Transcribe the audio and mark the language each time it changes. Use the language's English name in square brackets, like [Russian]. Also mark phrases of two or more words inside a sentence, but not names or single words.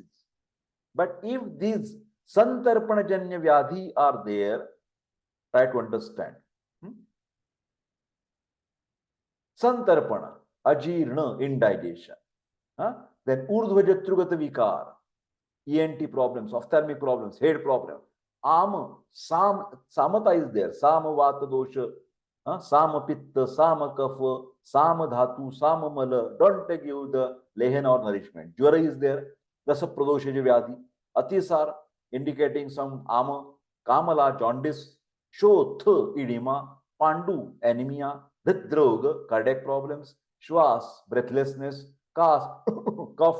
[English] But if these [Sanskrit] सन्तर्पणजन्य व्याधि [English] are there, try to understand. [Sanskrit] सन्तर्पण, अजीर्ण, indigestion. [English] Then [Sanskrit] ऊर्ध्वजत्रुगत विकार, [English] ENT problems, ophthalmic problems, head problem. Samata is there. [Sanskrit] साम वात दोष, साम पित्त, साम कफ, साम धातु, साम मल. [English] Don't give the Lehana or nourishment. Jwara is there. [Sanskrit] रस प्रदोषज व्याधि. [English] Atisar, indicating some [Sanskrit] आम, कामला, [English] jaundice. Shoth, edema. Pandu, anemia. Hridroga, cardiac problems. Shwas, breathlessness. Kas, cough.